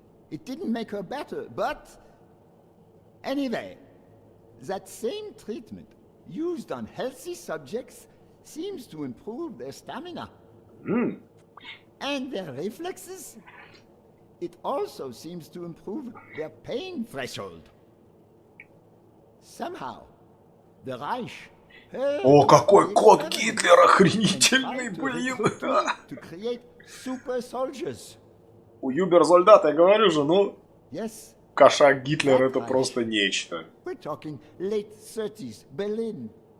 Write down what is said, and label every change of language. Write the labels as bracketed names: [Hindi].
[English] It didn't make her better, but... Anyway, that same treatment used on healthy subjects seems to improve their stamina. And their reflexes. It also seems to improve their pain threshold. Somehow, the Reich... [Russian] О, какой кот Гитлера охренительный, блин! [English] To create super soldiers. [Russian] У Юбер-солдата, я говорю же, ну... [English] Yes. [Russian] Кошак Гитлер это просто нечто. [English] We're talking late 30s, Berlin.